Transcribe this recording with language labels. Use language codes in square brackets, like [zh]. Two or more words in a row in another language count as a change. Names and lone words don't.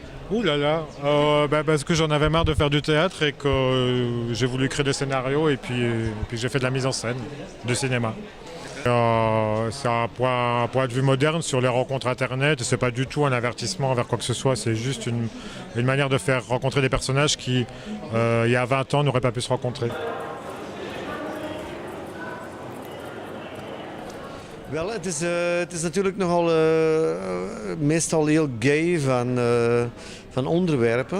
[fr] Ouh là là, parce que j'en avais marre de faire du théâtre et que j'ai voulu créer des scénarios et puis j'ai fait de la mise en scène, du cinéma. C'est un point de vue moderne sur les rencontres internet. C'est pas du tout un avertissement envers quoi que ce soit, c'est juste une manière de faire rencontrer des personnages qui, il y a 20 ans, n'auraient pas pu se rencontrer. [nl] Wel, het is natuurlijk nogal meestal heel gay van onderwerpen.